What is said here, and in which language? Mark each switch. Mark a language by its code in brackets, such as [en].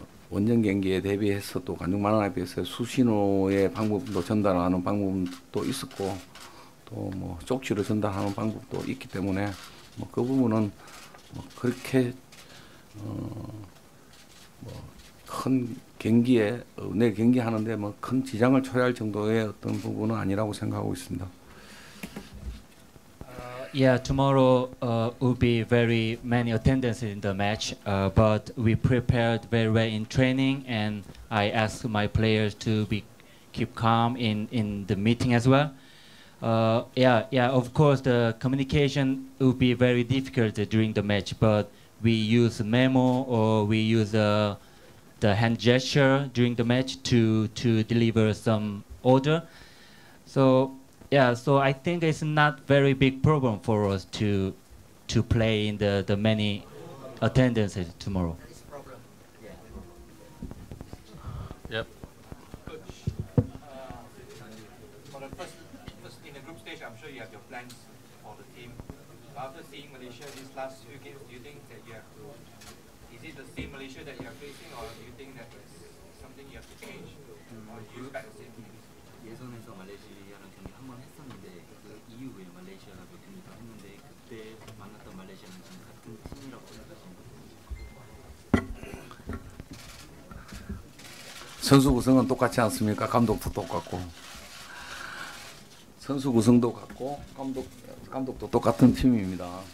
[ko] 원정 경기에 대비해서 또 관중 만원에 비해서 수신호의 방법도 전달하는 방법도 있었고 또 뭐 쪽지로 전달하는 방법도 있기 때문에 뭐 그 부분은 뭐 그렇게 큰 경기에 내일 경기하는데 뭐 큰 지장을 초래할 정도의 어떤 부분은 아니라고 생각하고 있습니다. [en] Yeah, tomorrow will be very many attendances in the match, but we prepared very well in training, and I asked my players to keep calm in the meeting as well. Of course, the communication will be very difficult during the match, but we use memo or we use the hand gesture during the match to deliver some order. So I think it's not very big problem for us to play in the many attendances tomorrow. Yep. For the first in the group stage, I'm sure you have your plans for the team. After seeing Malaysia these last few games, do you think that you have to? Is it the same Malaysia that you are facing, or do you think that it's something you have to change, or do you expect the same thing? [ko] 예선에서 말레이시아랑 경기 한 번 했었는데 그 이후에 말레이시아가 몇 경기 더 했는데 그때 만났던 말레이시아는 지금 같은 팀이라고 생각하시나요? 선수 구성은 똑같지 않습니까? 감독도 똑같고 선수 구성도 같고 감독도 똑같은 팀입니다.